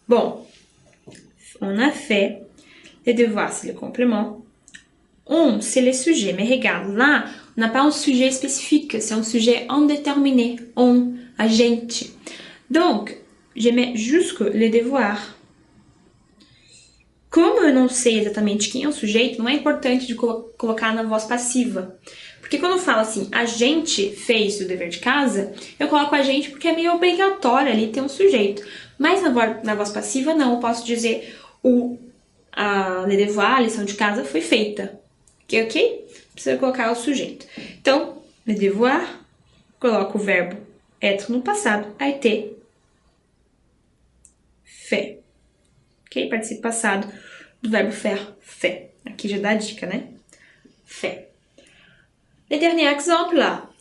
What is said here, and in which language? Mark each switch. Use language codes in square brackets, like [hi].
[fr] Bon, on a fait les devoirs, c'est le complément. On, c'est le sujet. Mais regarde, là, on n'a pas un sujet spécifique. C'est un sujet indéterminé. On, [pt] a gente. [fr] Donc, je mets jusque les devoirs. [pt] Como eu não sei exatamente quem é o sujeito, não é importante de colocar na voz passiva. Porque quando eu falo assim, a gente fez o dever de casa, eu coloco a gente porque é meio obrigatório ali ter um sujeito. Mas na voz passiva, não. Eu posso dizer [fr] le devoir, [pt] a lição de casa, foi feita. Ok? Precisa colocar o sujeito. Então, [fr] le devoir, [pt] coloco o verbo être no passado, [fr] a été fait. [pt] Ok? Participe passado do verbo faire, fait. Aqui já dá a dica, né? Fait. [fr] Le dernier exemple, là.